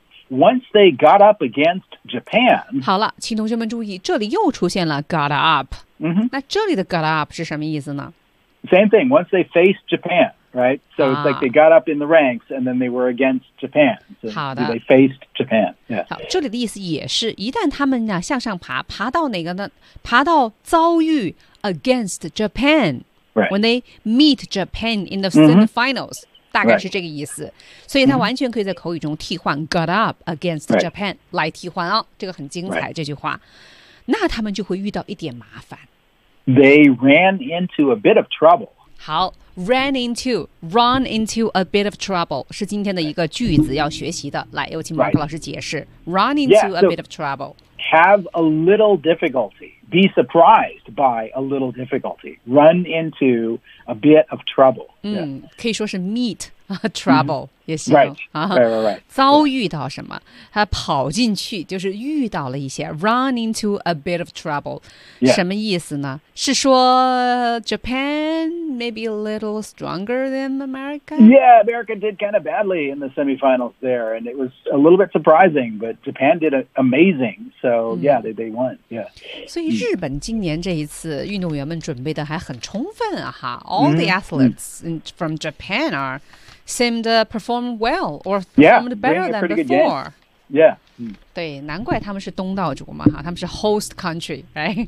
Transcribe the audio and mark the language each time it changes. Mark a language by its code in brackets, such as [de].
[en] Once they got up against Japan. [zh] 好了，请同学们注意，这里又出现了 got up. 嗯哼，那这里的 got up 是什么意思呢？ [en] Same thing, once they faced Japan, right? So it's like they got up in the ranks and then they were against Japan. So [zh] 好的。 [en] They faced Japan, yeah. [zh] 好，这里的意思也是，一旦他们呢向上爬，爬到哪个呢？爬到遭遇 against Japan. [en] Right. When they meet Japan in the semifinals,、mm-hmm. [zh] 大概是这个意思。 [en] Right. [zh] 所以他完全可以在口语中替换 [en] got up against、 right. [zh] Japan 来替换哦，这个很精彩、 [en] right. [zh] 这句话。那他们就会遇到一点麻烦。 [en] They ran into a bit of trouble. [zh] 好 [en] run into a bit of trouble [zh] 是今天的一个句子要学习的。来，有请马克老师解释。 [en] Right. Run into a bit of trouble. Have a little difficulty. Be surprised by a little difficulty. Run into a bit of trouble.、 [zh] Yeah. 嗯，可以说是 [en] meet a trouble、 [zh] mm-hmm. 也行。 [en] Right. [zh] 遭遇到什么？他跑进去，就是遇到了一些。 [en] Run into a bit of trouble.、 Yeah. [zh] 什么意思呢？是说 [en] Japan maybe a little stronger than America? Yeah, America did kind of badly in the semifinals there, and it was a little bit surprising, but Japan did amazing. So,、mm-hmm. yeah, they won. Yeah. [zh] 所以日本今年这一次运动员们准备的还很充分啊，哈。 [en] All the athletes、mm-hmm. from Japan areseemed to perform well or performed better than before. Yeah.、 [zh] Mm. 对，难怪他们是东道主嘛，他们是 [en] host country, right?、